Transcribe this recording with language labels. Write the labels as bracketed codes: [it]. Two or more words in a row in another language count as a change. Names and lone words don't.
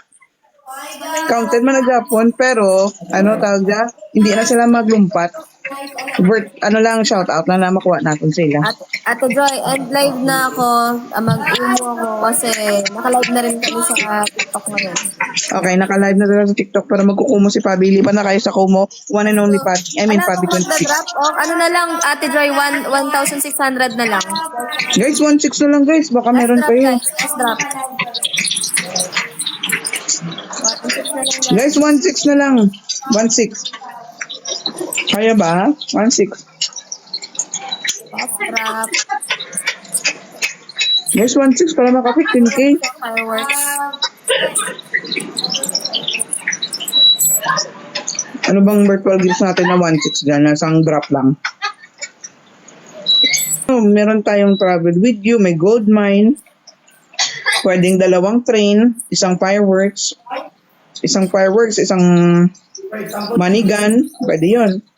[tl] Counted man na Japon, pero tawag niya, hindi na sila maglumpat. Ano lang, [en] shout out [tl] na makuha natin sila. Ate Joy, [en] end live [tl] na ako. Mag-umo ako kasi naka-live na rin kami sa TikTok ngayon. Okay, naka-live na sila sa TikTok para magkukumo si Fabi. Lipan na kayo sa Kumo. [en] One and only Fabi. I mean, Fabi 26. Drop off. [tl] Ano na lang, Ate Joy, 1,600 na lang. Guys, 1.6 na lang guys. Baka meron pa yun. [en] Last drop. [tl] Guys, 1.6 na lang. 1.6. Kaya ba? 1.6. [en] Last drop. [tl] Guys, 1.6 para maka 15K. Fireworks. Ano bang virtual gifts natin na 1.6 dyan? Nasang drop lang. Meron tayong [en] travel with you, [tl] may [en] gold mine, [tl] pwedeng 2 train, isang fireworks, isang [en] money gun, [tl] pwede yun.